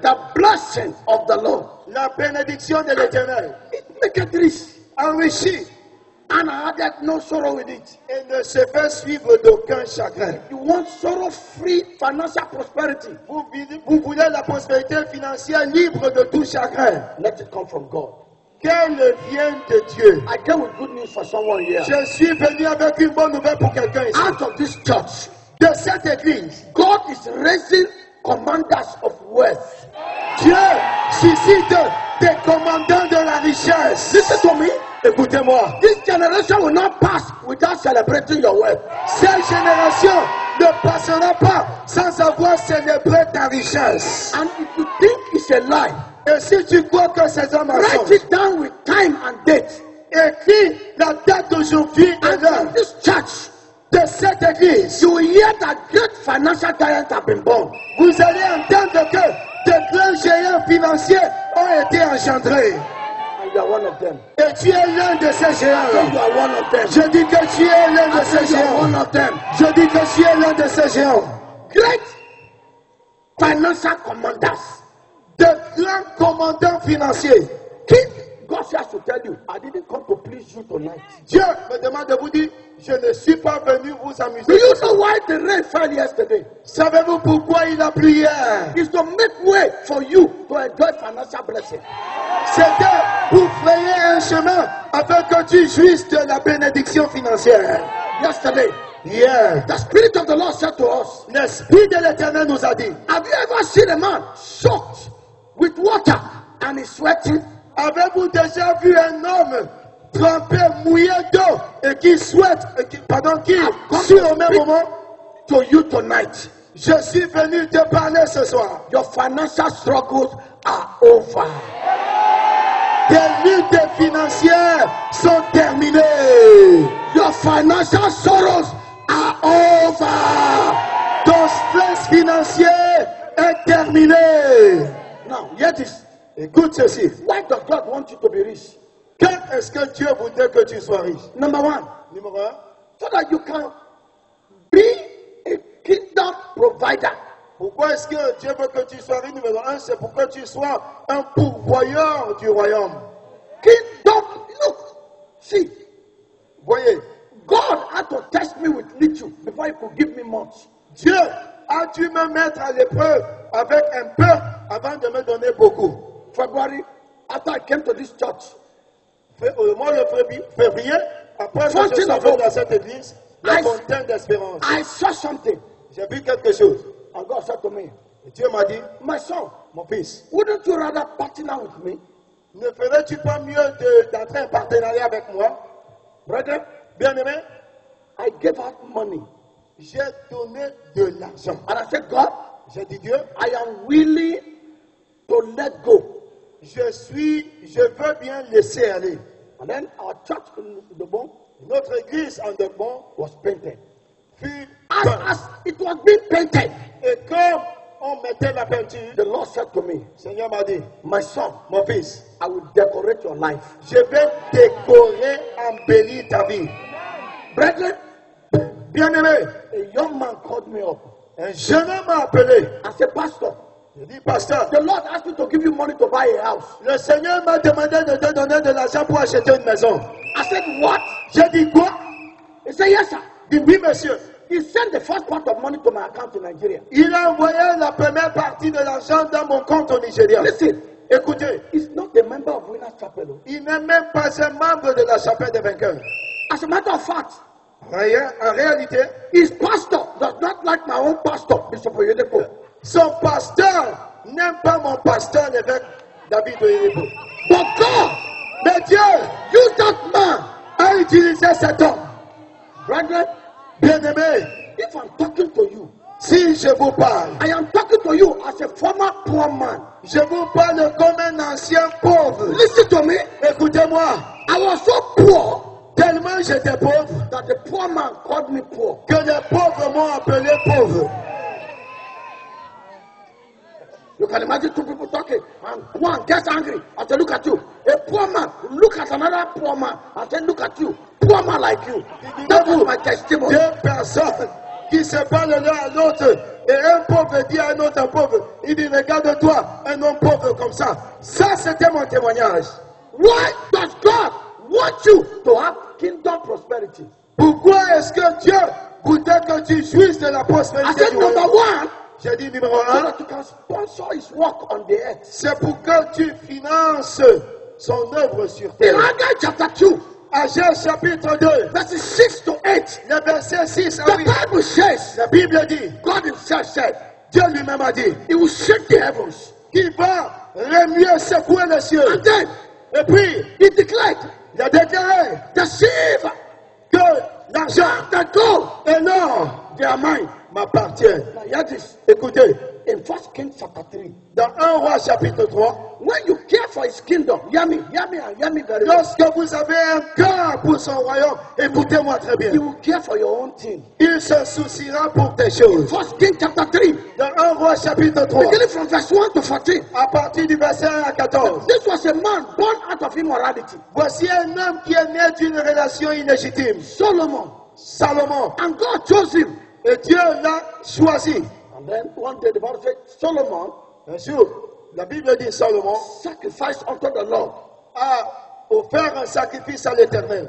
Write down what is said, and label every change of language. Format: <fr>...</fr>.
<en>The blessings of the Lord.</en> <fr>La bénédiction de l'Éternel</fr> <en>It maketh rich,</en> <fr>enrichit</fr> <en>and added no sorrow with it.</en> <fr>et ne se fait suivre d'aucun chagrin.</fr> <en>You want sorrow-free financial prosperity?</en> <fr>Vous voulez la prospérité financière libre de tout chagrin.</fr> <en>Let it come from God.</en> <fr>Qu'elle vienne de Dieu.</fr> <en>I came with good news for someone here.</en> <fr>Je suis venu avec une bonne nouvelle pour quelqu'un ici.</fr> <en>Out of this church,</en> <fr>De cette église,</fr> <en>God is raising commanders of wealth.</en> <fr>Dieu suscite des commandants de la richesse.</fr> <en>Listen to me.</en> <fr>Écoutez-moi.</fr> <en>This generation will not pass without celebrating your wealth.</en> <fr>Cette génération ne passera pas sans avoir célébré ta richesse.</fr> <en>And if you think it's a lie,</en> <fr>Et si tu crois que c'est un</fr> <en>write</en> <fr>mensonge,</fr> <en>it down with time and date.</en> <fr>écris la date d'aujourd'hui et</fr> <en>And</en> <fr>l'heure</fr> <en>from this church,</en> <fr>de cette église.</fr> <en>you will hear that great financial giants have been born.</en> <fr>Vous allez entendre que de grands géants financiers ont été engendrés.</fr> <en>And you are one of them.</en> <fr>Et tu es l'un de ces</fr> <en>You</en> <fr>géants.</fr> <en>are one of them.</en> <fr>Je dis que tu es l'un de</fr> <en>I</en> <fr>ces</fr> <en>say you are one</en> <fr>géants.</fr> <en>of them.</en> <fr>Je dis que tu es l'un de ces géants.</fr> <en>Great financial commanders.</en> <fr>De grands commandants financiers.</fr> <en>King, God has to tell you, I didn't come to please you tonight.</en> <fr>Dieu me demande de vous dire, je ne suis pas venu vous</fr> <en>Do</en> <fr>amuser.</fr> <en>you know why the rain fell yesterday?</en> <fr>Savez-vous pourquoi il a plu hier?</fr> <en>It's to make way for you to enjoy financial blessing.</en> <fr>C'était pour frayer un chemin afin que tu jouisses de la bénédiction financière.</fr> <en>Yesterday,</en> <fr>Hier,</fr> <en>the Spirit of the Lord said to us,</en> <fr>l'Esprit de l'Éternel nous a dit,</fr> <en>have you ever seen a man soaked with water and is sweating?</en> <fr>avez-vous déjà vu un homme trempé, mouillé d'eau et qui souhaite, qui suit au même moment?</fr> <en>To you tonight,</en> <fr>Je suis venu te parler ce soir.</fr> <en>your financial struggles are over.</en> <fr>Tes luttes financières sont terminées.</fr> <en>Your financial sorrows are over.</en> <fr>Ton stress financier est terminé.</fr> <en>Now, hear this.</en> <fr>Écoute ceci.</fr> <en>Why does God want you to be rich?</en> <fr>Quand est-ce que Dieu voudrait que tu sois riche?</fr> <en>Number one,</en> <fr>Numéro 1,</fr> <en>so that you can be a kingdom provider.</en> <fr>pourquoi est-ce que Dieu veut que tu sois riche? Numéro 1, c'est pour que tu sois un pourvoyeur du royaume.</fr> <en>Kingdom, look, see,</en> <fr>Voyez,</fr> <en>God had to test me with little before he could give me much.</en> <fr>Dieu a dû me mettre à l'épreuve avec un peu avant de me donner beaucoup.</fr> <en>February, after I came to this church,</en> <fr>Au mois de février, après que je venu</fr> <en>hope.</en> <fr>dans cette église, la</fr> <en>I-</en> <fr>fontaine d'espérance,</fr> <en>I saw something.</en> <fr>j'ai vu quelque chose.</fr> <en>And God said to me,</en> <fr>Et Dieu m'a dit,</fr> <en>my son,</en> <fr>mon fils,</fr> <en>wouldn't you rather partner with me?</en> <fr>ne ferais-tu pas mieux d'entrer en partenariat avec moi?</fr> <en>Brethren,</en> <fr>Bien-aimé,</fr> <en>I gave out money.</en> <fr>j'ai donné de l'argent.</fr> <en>And I said, God,</en> <fr>J'ai dit, Dieu,</fr> <en>I am willing to let go.</en> <fr>je veux bien laisser aller.</fr> <en>And then our church in the bone</en> <fr>Notre église en Degbon</fr> <en>was painted.</en> <fr>fut</fr> <en>As,</en> <fr>peinte.</fr> <en>as it was being painted,</en> <fr>Et comme on mettait la peinture,</fr> <en>the Lord said to me,</en> <fr>le Seigneur m'a dit,</fr> <en>my son,</en> <fr>mon fils,</fr> <en>I will decorate your life.</en> <fr>je vais décorer, embellir ta vie.</fr> <en>Brethren,</en> <fr>Bien-aimé,</fr> <en>a young man called me up</en> <fr>un jeune homme m'a appelé.</fr> <en>and said, Pastor,</en> <fr>Je dis, pasteur,</fr> <en>the Lord asked me to give you money to buy a house.</en> <fr>le Seigneur m'a demandé de te donner de l'argent pour acheter une maison.</fr> <en>I said, what?</en> <fr>J'ai dit quoi?</fr> <en>He said, yes, sir.</en> <fr>Il dit, oui, monsieur.</fr> <en>He sent the first part of money to my account in Nigeria.</en> <fr>Il a envoyé la première partie de l'argent dans mon compte au Nigeria.</fr> <en>Listen,</en> <fr>Écoutez,</fr> <en>he's not a member of Winners Chapel. Oh.</en> <fr>il n'est même pas un membre de la chapelle des vainqueurs.</fr> <en>As a matter of fact,</en> <fr>En réalité,</fr> <en>his pastor does not like my own pastor, Bishop Oyedepo.</en> <fr>son pasteur n'aime pas mon pasteur, l'évêque David Oyedepo.</fr> <en>But God,</en> <fr>Mais Dieu</fr> <en>use that man</en> <fr>a utilisé cet homme</fr> <en>Brethren,</en> <fr>Bien-aimés,</fr> <en>if I'm talking to you,</en> <fr>si je vous parle,</fr> <en>I am talking to you as a former poor man.</en> <fr>je vous parle comme un ancien pauvre.</fr> <en>Listen to me.</en> <fr>Écoutez-moi,</fr> <en>I was so poor</en> <fr>tellement j'étais pauvre</fr> <en>that the poor man called me poor.</en> <fr>que les pauvres m'ont appelé pauvre.</fr> <en>You can imagine two people talking, and one gets angry. I say, look at you. A poor man, look at another poor man. I say, look at you. Poor man like you. That was my testimony.</en> <fr>Deux personnes qui se parlent l'un à l'autre et un pauvre dit à un autre pauvre, il dit regarde-toi, un homme pauvre comme ça. Ça c'était mon témoignage.</fr> <en>Why does God want you to have kingdom prosperity?</en> <fr>Pourquoi est-ce que Dieu voudrait que tu jouisses de la</fr> <en>I</en> <fr>prospérité</fr> <en>said,</en> <fr>du</fr> <en>number</en> <fr>royaume?</fr> <en>one,</en> <fr>J'ai dit numéro</fr> <en>so</en> <fr>1,</fr> <en>that you can sponsor his work on the earth.</en> <fr>c'est pour que tu finances son œuvre sur</fr> <en>In</en> <fr>terre.</fr> <en>Haggai chapter 2,</en> <fr>Agents chapitre 2,</fr> <en>verses 6 to 8,</en> <fr>le verset 6 à</fr> <en>the</en> <fr>8,</fr> <en>Bible says,</en> <fr>la Bible dit,</fr> <en>God himself said,</en> <fr>Dieu lui-même a dit,</fr> <en>he will shake the heavens.</en> <fr>qu'il va remuer, secouer les cieux.</fr> <en>And then</en> <fr>Et puis,</fr> <en>he declared,</en> <fr>il a déclaré</fr> <en>the silver</en> <fr>que l'argent</fr> <en>and the gold,</en> <fr>et l'or</fr> <en>they are mine.</en> <fr>m'appartiennent.</fr> <en>Now hear this.</en> <fr>Écoutez,</fr> <en>In 1 Kings chapter 3,</en> <fr>dans 1 roi chapitre 3,</fr> <en>when you care for his kingdom, hear me and hear me very well.</en> <fr>lorsque vous avez un cœur pour son royaume, écoutez-moi très bien,</fr> <en>He will care for your own thing.</en> <fr>il se souciera pour tes choses.</fr> <en>1 Kings chapter 3,</en> <fr>Dans 1 roi chapitre 3,</fr> <en>beginning from verse 1 to 14.</en> <fr>à partir du verset 1 à 14,</fr> <en>This was a man born out of immorality,</en> <fr>voici un homme qui est né d'une relation illégitime,</fr> <en>Solomon.</en> <fr>Salomon,</fr> <en>And God chose him.</en> <fr>et Dieu l'a choisi.</fr> <en>And then one day the Bible said, Solomon</en> <fr>Un jour, la Bible dit Salomon</fr> <en>sacrificed unto the Lord.</en> <fr>a offert un sacrifice à l'Éternel.</fr>